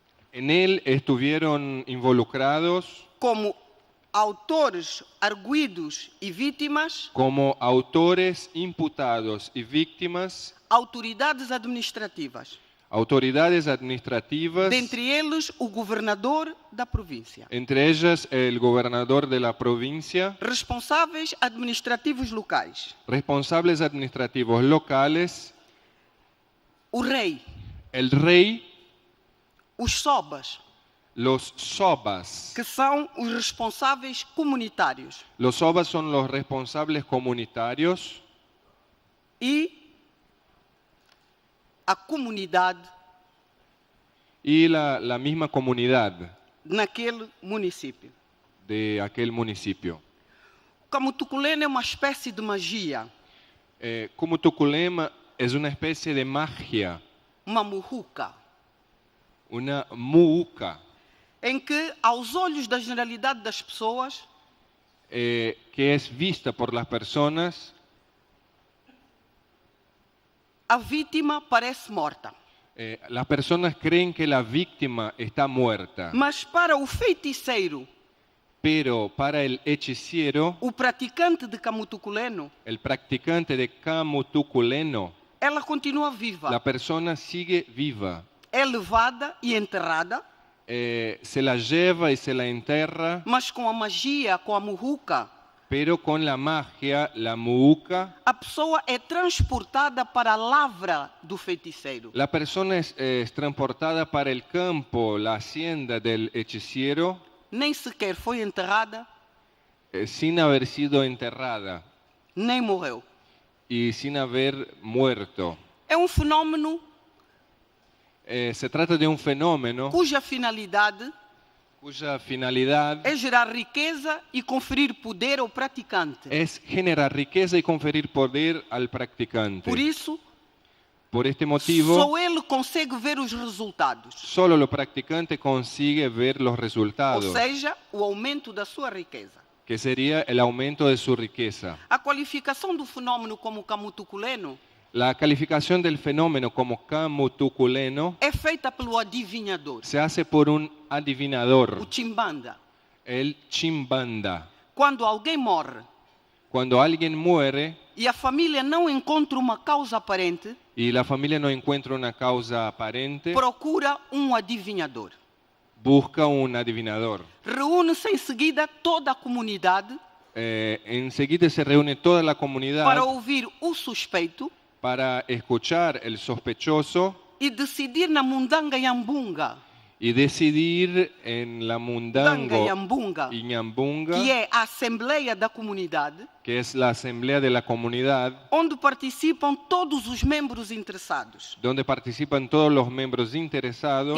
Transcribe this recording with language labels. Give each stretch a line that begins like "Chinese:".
Spanish: En él estuvieron involucrados
Portuguese: como autores arguidos e vítimas,
Spanish: como autores, imputados y víctimas,
Portuguese: autoridades administrativas,
Spanish: autoridades administrativas,
Portuguese: dentre eles o governador da província,
Spanish: entre ellas el gobernador de la provincia,
Portuguese: responsáveis administrativos locais,
Spanish: responsables administrativos locales,
Portuguese: o rei,
Spanish: el rey,
Portuguese: os sobas,
Spanish: los sobas.
Portuguese: que são os responsáveis comunitários,
Spanish: Los sobas son los responsables comunitarios
Portuguese: e a comunidade
Spanish: y la misma comunidad
Portuguese: naquele município.
Spanish: de aquel municipio.
Portuguese: O Camutuculeno é uma espécie de magia,
Spanish: Camutuculema es una especie de magia,
Portuguese: uma muhuca,
Spanish: una muuca,
Portuguese: em que, aos olhos da generalidade das pessoas,
Spanish: que es vista por las personas.
Portuguese: a vítima parece morta.
Spanish: Las personas creen que la víctima está muerta,
Portuguese: Mas para o feiticeiro,
Spanish: pero para el hechicero,
Portuguese: o praticante de Camutuculeno,
Spanish: el practicante de Camutuculeno,
Portuguese: ela continua viva.
Spanish: la persona sigue viva.
Portuguese: É levada e enterrada,
Spanish: Se la lleva y se la enterra,
Portuguese: mas com a magia, com a muhuca,
Spanish: pero con la magia, la muuca,
Portuguese: a pessoa é transportada para a lavra do feiticeiro.
Spanish: la persona es transportada para el campo, la hacienda del hechicero,
Portuguese: Nem sequer foi enterrada,
Spanish: sin haber sido enterrada
Portuguese: nem morreu.
Spanish: y sin haber muerto.
Portuguese: É um fenômeno
Spanish: Se trata de un fenómeno
Portuguese: cuja finalidade
Spanish: cuya finalidad
Portuguese: é gerar riqueza e conferir poder ao praticante.
Spanish: es generar riqueza y conferir poder al practicante.
Portuguese: Por isso,
Spanish: Por este motivo,
Portuguese: só ele consegue ver os resultados,
Spanish: solo el practicante consigue ver los
Portuguese: ou
Spanish: resultados,
Portuguese: seja, o aumento da sua riqueza.
Spanish: que sería el aumento de su riqueza.
Portuguese: A qualificação do fenômeno como Camutuculeno
Spanish: La calificación del fenómeno como Camutuculeno
Portuguese: é feita pelo adivinhador,
Spanish: se hace por un
Portuguese: o
Spanish: adivinador,
Portuguese: chimbanda.
Spanish: el chimbanda.
Portuguese: Quando alguém morre
Spanish: Cuando alguien muere
Portuguese: e a família não encontra uma causa aparente,
Spanish: y la familia no encuentra una causa aparente,
Portuguese: procura um adivinhador.
Spanish: busca un adivinador.
Portuguese: Reúne-se em seguida toda a comunidade
Spanish: Enseguida se reúne toda la comunidad
Portuguese: para ouvir o suspeito
Spanish: para escuchar el sospechoso
Portuguese: e decidir na mundanga Yambunga.
Spanish: y decidir en la Mundanga Mundango Yambunga, y Ñambunga,
Portuguese: que é a Assembleia da Comunidade,
Spanish: que es la asamblea de la comunidad,
Portuguese: onde participam todos os membros interessados,
Spanish: donde participan todos los miembros interesados,